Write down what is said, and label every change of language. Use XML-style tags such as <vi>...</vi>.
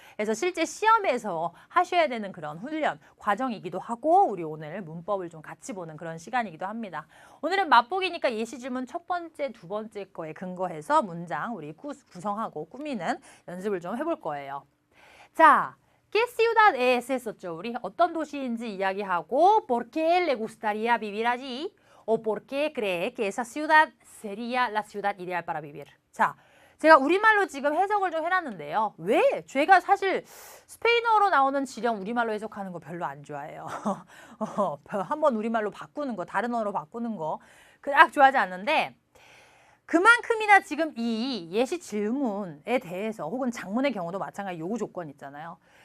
<ko>그래서 실제 시험에서 하셔야 되는 그런 훈련 과정이기도 하고 우리 오늘 문법을 좀 같이 보는 그런 시간이기도 합니다. 오늘은 맛보기니까 예시 질문 첫 번째, 두 번째 거에 근거해서 문장 우리 구성하고 꾸미는 연습을 좀 해볼 거예요. 자,</ko> <es>¿Qué ciudad es?</es> <ko>했었죠. 우리 어떤 도시인지 이야기하고</ko> <es>¿Por qué le gustaría vivir allí? o ¿por qué cree que esa ciudad sería la ciudad ideal para vivir?</es> <ko>자, 제가 우리말로 지금 해석을 좀 해놨는데요. 왜? 제가 사실 스페인어로 나오는 지령 우리말로 해석하는 거 별로 안 좋아해요. 한번 우리말로 바꾸는 거, 다른 언어로 바꾸는 거 그닥 좋아하지 않는데 그만큼이나 지금 이 예시 질문에 대해서 혹은 장문의 경우도 마찬가지 요구 조건 있잖아요.</ko>